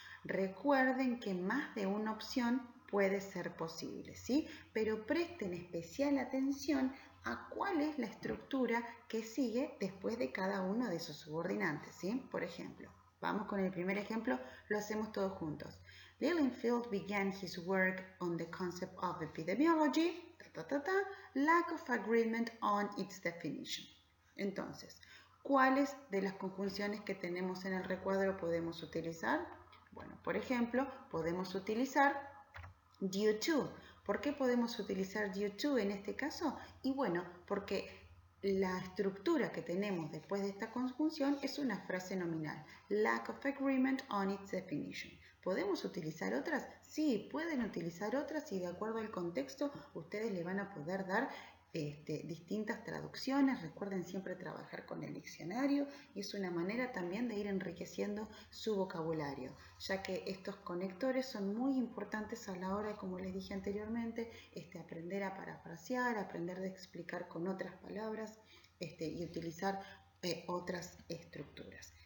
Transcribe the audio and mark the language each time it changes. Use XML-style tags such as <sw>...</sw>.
<es>Recuerden que más de una opción puede ser posible, ¿sí? Pero presten especial atención a cuál es la estructura que sigue después de cada uno de esos subordinantes, ¿sí? Por ejemplo, vamos con el primer ejemplo, lo hacemos todos juntos.</es> <en>Lilienfeld began his work on the concept of epidemiology, lack of agreement on its definition.</en> <es>Entonces, ¿cuáles de las conjunciones que tenemos en el recuadro podemos utilizar? Bueno, por ejemplo, podemos utilizar due to. ¿Por qué podemos utilizar due to en este caso? Y bueno, porque la estructura que tenemos después de esta conjunción es una frase nominal.</es> <en>Lack of agreement on its definition.</en> <es>¿Podemos utilizar otras? Sí, pueden utilizar otras y de acuerdo al contexto ustedes le van a poder dar distintas traducciones. Recuerden siempre trabajar con el diccionario y es una manera también de ir enriqueciendo su vocabulario, ya que estos conectores son muy importantes a la hora, como les dije anteriormente, aprender a parafrasear, aprender a explicar con otras palabras y utilizar otras estructuras.</es>